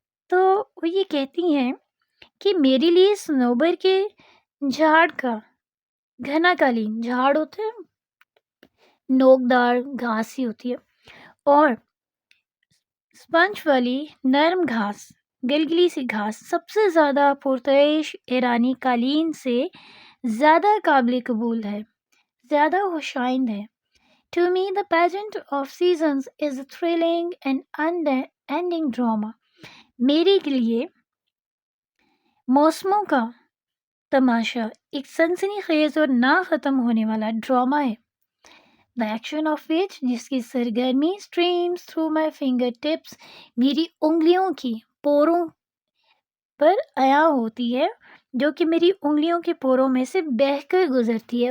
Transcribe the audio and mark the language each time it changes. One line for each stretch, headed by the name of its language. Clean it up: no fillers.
Urdu: تو وہ یہ کہتی ہیں کہ میرے لیے صنوبر کے جھاڑ کا گھنا قالین، جھاڑ ہوتے ہیں نوکدار گھاس ہی ہوتی ہے، اور اسپنج والی نرم گھاس، گلگلی سی گھاس سب سے زیادہ پرتعیش ایرانی قالین سے زیادہ قابل قبول ہے، زیادہ خوش آئند ہے.
English: To me, the pageant of seasons is a thrilling and unending drama.
Urdu: میرے لیے موسموں کا تماشا ایک سنسنی خیز اور نہ ختم ہونے والا ڈرامہ ہے.
English: The action of which
Urdu: جس کی سرگرمی
English: streams through my fingertips
Urdu: میری انگلیوں کی پوروں پر عیاں ہوتی ہے، جو کہ میری انگلیوں کے پوروں میں سے بہہ کر گزرتی ہے.